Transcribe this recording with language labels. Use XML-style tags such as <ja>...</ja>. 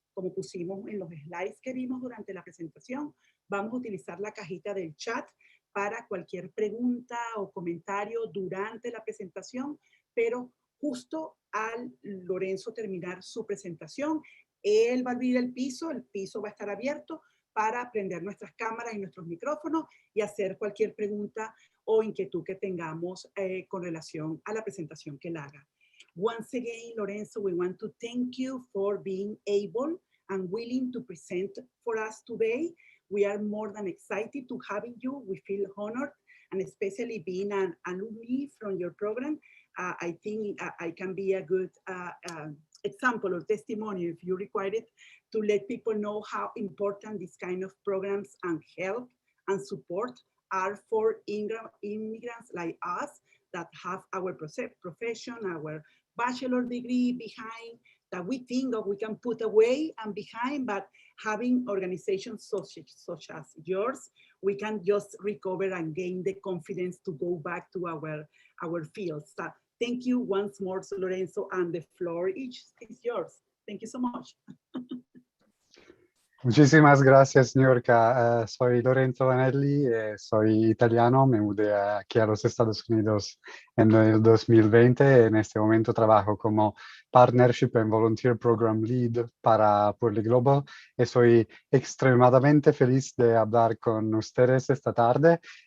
<es>Como pusimos en los slides que vimos durante la presentación, vamos a utilizar la cajita del chat para cualquier pregunta o comentario durante la presentación, pero justo al Lorenzo terminar su presentación, él va a abrir el piso va a estar abierto para prender nuestras cámaras y nuestros micrófonos y hacer cualquier pregunta o inquietud que tengamos con relación a la presentación que él haga.</es> <en>Once again, Lorenzo, we want to thank you for being able and willing to present for us today. We are more than excited to having you. We feel honored, and especially being an alumni from your program, I think I can be a good example or testimony, if you require it, to let people know how important these kind of programs and help and support are for immigrants like us that have our profession, our bachelor degree behind, that we think that we can put away and behind, but having organizations such as yours, we can just recover and gain the confidence to go back to our fields. So thank you once more, Lorenzo, and the floor is yours. Thank you so much.</en> <es>Muchísimas gracias, Niurka. Soy Lorenzo Vanelli, soy italiano, me mudé aquí a los Estados Unidos en el 2020. En este momento trabajo como Partnership and Volunteer Program Lead para Poorly Global y soy extremadamente feliz de hablar con ustedes esta tarde.</es>